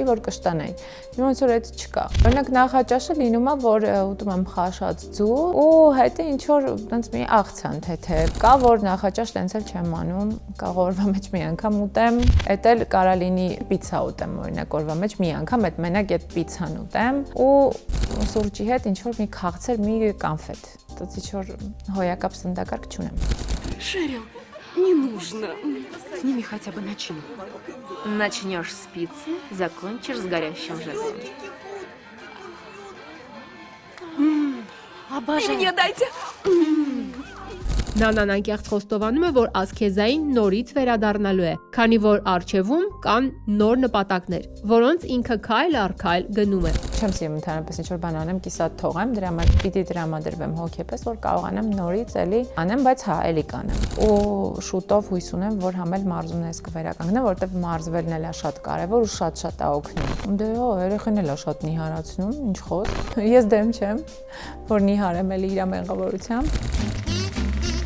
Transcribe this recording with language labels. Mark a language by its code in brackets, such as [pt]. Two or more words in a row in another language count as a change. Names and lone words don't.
[hy] որ կշտանայի։ Հիմա ոնց որ այդ չկա։ Օրինակ նախաճաշը լինում է, որ ուտում եմ խաշած ձու ու հետո ինչ որ տենց մի աղցան թեթև։ Կա որ նախաճաշ տենց էլ չեմ անում, կարող օրվա մեջ մի անգամ ուտեմ, էդ էլ կարա լինի պիցա ուտեմ, օրինակ օրվա մեջ մի անգամ այդ մենակ այդ պիցան ուտեմ ու սուրճի հետ ինչ որ մի քաղցր, մի կանֆետ։ Դա ինչ որ հոյակապ սննդակարգ չունեմ։ [ru] Шерил, не нужно. Сними хотя бы начинку. Начнешь с пиццы, закончишь с горящим жезлом. Обожаю. И мне дайте. [hy] Նանան անկեղծ խոստովանում է, որ ասքեզային նորից վերադառնալու է, քանի որ առջևում կան նոր նպատակներ, որոնց ինքը քայլ առ քայլ գնում է։ Չեմ սիրում ընդհանրապես ինչ-որ բան անեմ, կիսատ թողեմ, դրա համար պիտի տրամադրվեմ հոգեպես, որ կարողանամ նորից էլի անեմ, բայց հա, էլի կանեմ։ Ու շուտով հույս ունեմ, որ համ էլ մարզումներս կվերականգնեմ, որովհետև մարզվելն էլ է շատ կարևոր ու շատ է օգնում։ Դե հո, երեխեն էլ է շատ նիհարացնում, ինչ խոսք։ Ես դեմ չեմ, որ նիհարեմ էլի իր մեղավորությամբ։